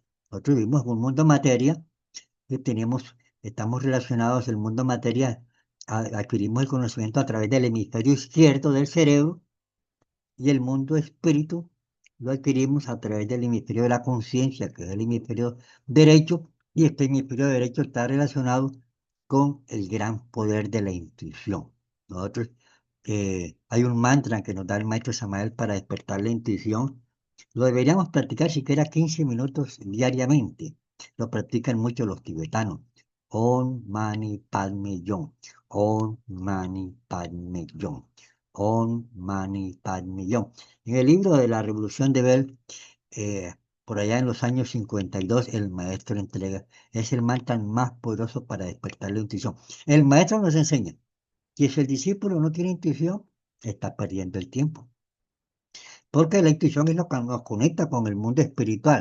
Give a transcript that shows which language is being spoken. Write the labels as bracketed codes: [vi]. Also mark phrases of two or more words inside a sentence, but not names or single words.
[es] Nosotros vivimos en un mundo materia y estamos relacionados, el mundo materia, adquirimos el conocimiento a través del hemisferio izquierdo del cerebro y el mundo espíritu lo adquirimos a través del hemisferio de la conciencia, que es el hemisferio derecho, y este hemisferio derecho está relacionado con el gran poder de la intuición. Nosotros, hay un mantra que nos da el maestro Samael para despertar la intuición. Lo deberíamos practicar siquiera 15 minutos diariamente. Lo practican mucho los tibetanos. [sa] Om Mani Padme Hum. Om Mani Padme Hum. Om Mani Padme Hum. [es] En el libro de la Revolución de Bell, eh, por allá en los años 52, el maestro entrega, es el mantra más poderoso para despertar la intuición. El maestro nos enseña que si el discípulo no tiene intuición, está perdiendo el tiempo, porque la intuición es lo que nos conecta con el mundo espiritual.